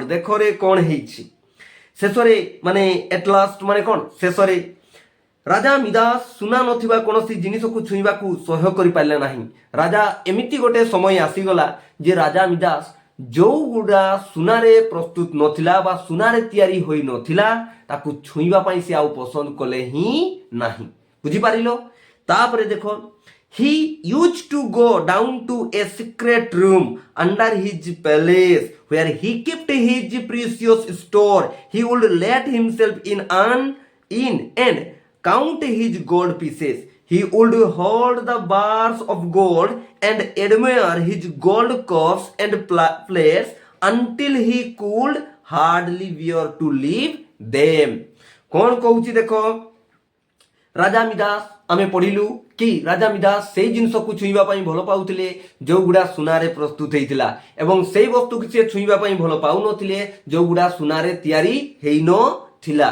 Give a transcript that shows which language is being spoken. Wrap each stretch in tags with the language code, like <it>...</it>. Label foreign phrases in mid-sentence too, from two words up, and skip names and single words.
<or>ଦେଖରେ କ'ଣ ହେଇଛି ଶେଷରେ ମାନେ</or> <en>at last</en> <or>ମାନେ କ'ଣ ଶେଷରେ ରାଜା ମିଦାସ ସୁନା ନଥିବା କୌଣସି ଜିନିଷକୁ ଛୁଇଁବାକୁ ସହ୍ୟ କରିପାରିଲେ ନାହିଁ। ରାଜା ଏମିତି ଗୋଟେ ସମୟ ଆସିଗଲା ଯେ ରାଜା ମିଦାସ ଯୋଉଗୁଡ଼ା ସୁନାରେ ପ୍ରସ୍ତୁତ ନଥିଲା ବା ସୁନାରେ ତିଆରି ହୋଇନଥିଲା ତାକୁ ଛୁଇଁବା ପାଇଁ ସେ ଆଉ ପସନ୍ଦ କଲେ ହିଁ ନାହିଁ। ବୁଝିପାରିଲ? ତାପରେ ଦେଖ</or> <en>he used to go down to a secret room under his palace where he kept his precious store. He would let himself in and count his gold pieces. He would hold the bars of gold and admire his gold cups and plates until he could hardly bear to leave them.</en> <or>କ'ଣ କହୁଛି ଦେଖ ରାଜା ମିଦାସ ଆମେ ପଢ଼ିଲୁ କି ରାଜା ମିଦାସ ସେଇ ଜିନିଷକୁ ଛୁଇଁବା ପାଇଁ ଭଲ ପାଉଥିଲେ ଯୋଉ ଗୁଡ଼ା ସୁନାରେ ପ୍ରସ୍ତୁତ ହୋଇଥିଲା ଏବଂ ସେଇ ବସ୍ତୁ କି ସେ ଛୁଇଁବା ପାଇଁ ଭଲ ପାଉ ନଥିଲେ ଯୋଉ ଗୁଡ଼ା ସୁନାରେ ତିଆରି ହୋଇ ନଥିଲା।</or>